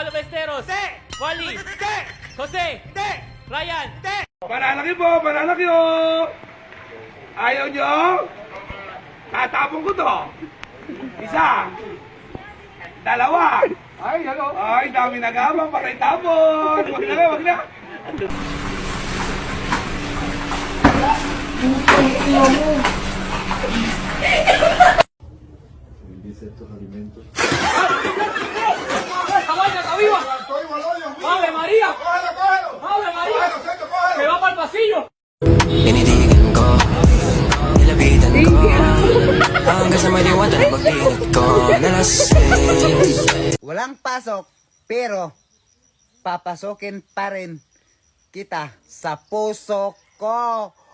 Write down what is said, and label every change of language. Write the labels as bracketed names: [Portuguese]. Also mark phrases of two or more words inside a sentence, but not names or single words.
[Filipino] Ballesteros. Wally. Jose. Ryan. Panalaki po, panalaki o! Ayaw nyo? Tatapon ko to. Isa. Dalawa. Ay, ano? Ay, dami nagabang, patay tapon. Wag na, wag na. [Spanish] ¡Ave María! ¡Ave María! ¡Se va para el pasillo! [Filipino] Tinitigan ko, nilapitan ko hanggang sa maliwata na pagdinig ko nalasing. Walang pasok, pero papasokin pa rin kita sa puso ko.